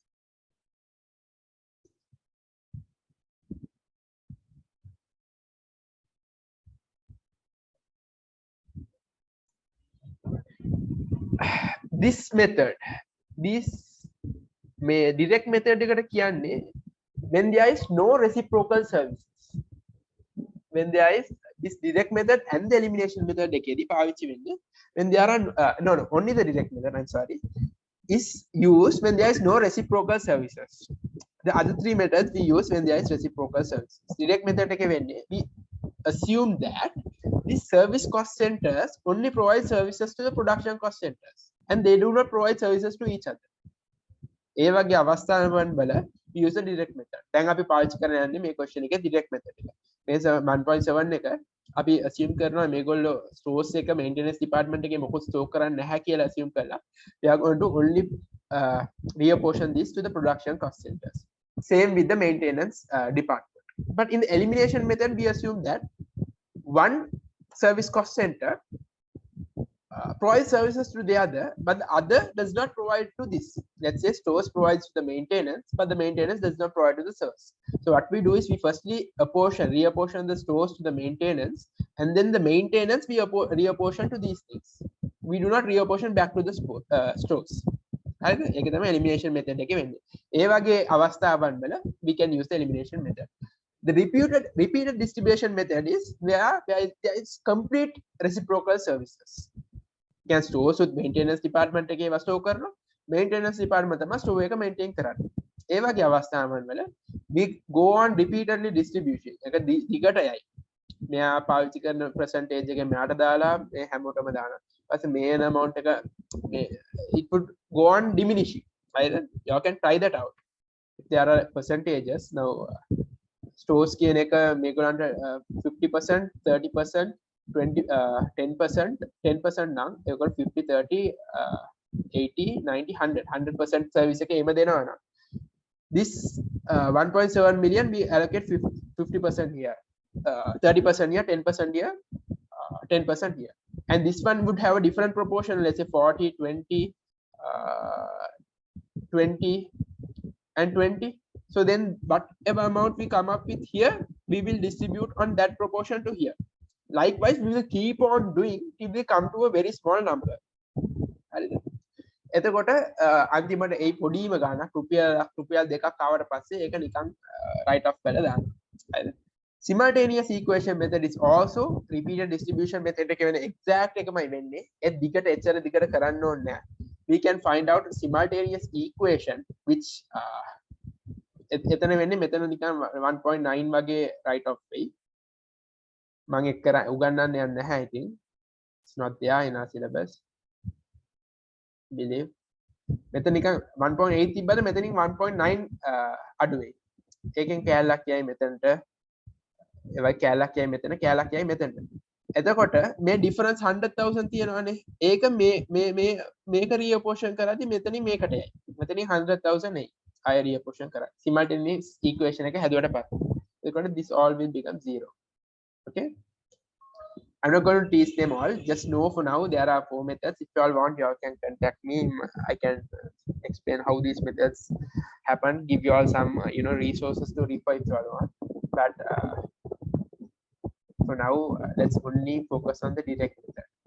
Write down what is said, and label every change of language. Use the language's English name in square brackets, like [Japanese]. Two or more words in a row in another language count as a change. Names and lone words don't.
[English] This method, this direct method [Sinhala] එකට කියන්නේ [English] when there is no reciprocal services. When there is this direct method and the elimination method [Sinhala] එකේදී පාවිච්චි වෙන්නේ [English] when there are no only the direct method, I'm sorry, is used when there is no reciprocal services. The other three methods we use when there is reciprocal services. Direct method [Sinhala] එකේ වෙන්නේ [English] we assume that these service cost centers only provide services to the production cost centers and they do not provide services to each other. [Sinhala] ඒ වගේ අවස්ථාවන් වල [English] we use the direct method. [Sinhala] දැන් අපි පාවිච්චි කරන්න යන්නේ මේ question එකේ [English] direct method [Sinhala] එක. මේ 1.7 එක අපි assume කරනවා මේගොල්ලෝ stores එක [English] maintenance department [Sinhala] එකේ මොකද store කරන්නේ නැහැ කියලා assume කරලා [English] we are going to only reapportion this to the production cost centers. Same with the maintenance department. But in the elimination method we assume that one service cost center provides services to the other, but the other does not provide to this. Let's say stores provides to the maintenance, but the maintenance does not provide to the service. So what we do is we firstly reapportion the stores to the maintenance, and then the maintenance we reapportion to these things. We do not reapportion back to the stores. [Sinhala] ඒක තමයි [English] elimination method [Sinhala] එකේ වෙන්නේ. ඒ වගේ අවස්ථාවන් වල [English] we can use the elimination method. The repeated distribution method is where there is complete reciprocal services. Can stores with maintenance department එකේ store කරනවා, maintenance department තමයි store එක maintain කරන්නේ. [Sinhala] ඒ වගේ අවස්ථාවන් වල [English] we go on repeatedly distribution. [Sinhala] ඒක දිගට යයි. මෙයා පාවිච්චි කරන percentage එක මෙයාට දාලා මේ හැමෝටම දානවා. [English] ඊපස්සේ main amount එක it would go on diminishing. Right? You can try that out. If there are percentages now stores [Sinhala] කියන එක මේගොල්ලන්ට [English] 50%, 30%, 20 10% [Sinhala] නම් ඒගොල්ලෝ [English] 50 30 80 90 100% service [Sinhala] එක එම දෙනවා නම් [English] this 1.7 million we allocate 50% here, 30% here, 10% here, 10% here, and this one would have a different proportion, let's say 40 20 20 and 20. So then whatever amount we come up with here we will distribute on that proportion to here. Likewise we will keep on doing till we come to a very small number. [Sinhala] එතකොට අන්තිමට ඒ පොඩිම ගානක් රුපියල් දෙකක් ආවට පස්සේ ඒක නිකන් write off කරලා දානවා. [English] Simultaneous equation method is also repeated distribution method [Sinhala] එක වෙන [English] exact [Sinhala] එකමයි වෙන්නේ. ඒ දිගට එච්චර දිගට කරන්න ඕනේ නැහැ. [English] We can find out simultaneous equation which [Sinhala] එතන වෙන්නේ මෙතන නිකන් 1.9 වගේ [English] write off වෙයි. [Sinhala] මම එක්ක උගන්නන්න යන්නේ නැහැ ඉතින්. [English] It's not there in our syllabus. Believe. [Sinhala] මෙතන නිකන් 1.8 තිබ්බද මෙතනින් 1.9 අඩු වෙයි. ඒකෙන් කෑල්ලක් යයි මෙතනට. ඒවයි කෑල්ලක් යයි මෙතන, කෑල්ලක් යයි මෙතනට. එතකොට මේ difference 100,000 තියෙනවානේ. ඒක මේක reapportion කරද්දි මෙතනින් මේකට යයි. මෙතනින් 100,000 එයි. අය reapportion කරා. [English] Simultaneous equation [Sinhala] එක හැදුවට පස්සේ. [English] එතකොට this all will become 0. Okay, I'm not going to teach them all, just know for now there are 4 methods. If you all want, you all can contact me. I can explain how these methods happen, give you all some resources to refer if you all want, but for now let's only focus on the direct method.